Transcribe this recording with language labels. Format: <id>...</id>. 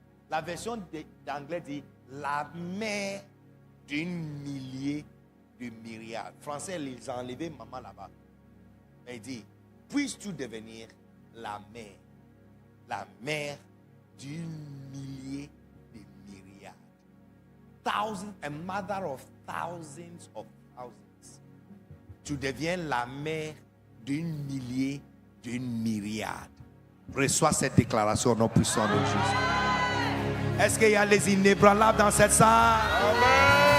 <fr>La version d'anglais dit, la mère d'une millier de myriades. Français, ils ont enlevé maman là-bas. Il dit, puisses-tu devenir la mère d'une millier de myriades.</fr> <en>Thousands, a mother of thousands of thousands.</en> <fr>Tu deviens la mère d'une millier, d'une myriade. Reçois cette déclaration au nom puissant de Jésus. Est-ce qu'il y a les inébranlables dans cette salle? Amen.</fr>